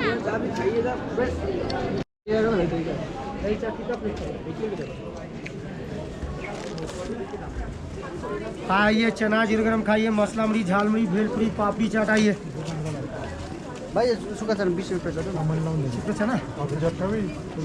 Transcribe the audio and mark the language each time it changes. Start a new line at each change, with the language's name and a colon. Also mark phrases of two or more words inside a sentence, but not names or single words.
Hindi: खाइए चना जीरगरम खाइए मसला मुड़ी झाल मुड़ी भेलपुरी पापड़ी चाट आइए
Nepali: भाइ सुक्खा छ 20 रुपियाँ छ छिटो छ ना